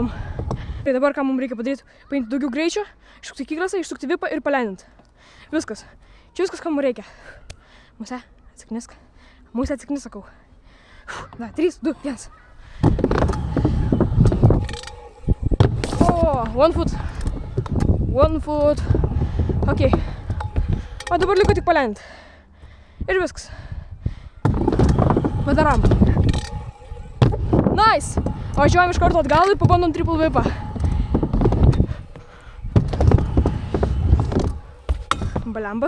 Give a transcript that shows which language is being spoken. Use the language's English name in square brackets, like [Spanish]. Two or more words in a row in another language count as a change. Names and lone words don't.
[Lithuanian] Tai dabar ką mums reikia padaryti? Paimti daugiau greičio, išsukti kiklasą, išsukti vipą ir palendinti. Viskas. Čia viskas, ką mums reikia. Musė, atsiknisk. Musė, atsiknisk, sakau. Na, 3, 2, 1. O, [English] one foot. One foot. Ok. [Lithuanian] O dabar liko tik palendinti. Ir viskas. Padaram. Nice! Važiuojam iš karto atgal ir pabandom triple vipą. Blemba.